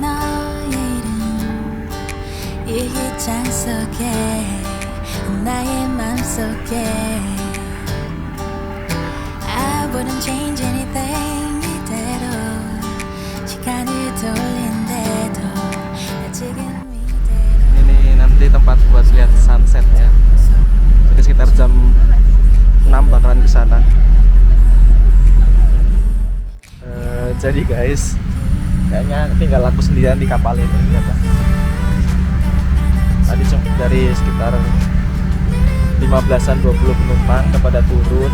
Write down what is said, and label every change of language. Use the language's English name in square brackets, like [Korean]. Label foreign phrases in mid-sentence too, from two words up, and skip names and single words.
[Korean] 너의 이름 이 휘장 속에 나의 맘속에 [English] I wouldn't change anything [Korean] 이대로 시간을 돌린대도 나 지금 이대로. [Indonesian] Ini nanti tempat buat lihat sunsetnya. Jadi sekitar jam 6 bakalan kesana. Jadi guys, kayaknya tinggal aku sendirian di kapal ini ya, Pak. Tadi dari sekitar 15-an 20 penumpang kepada turun.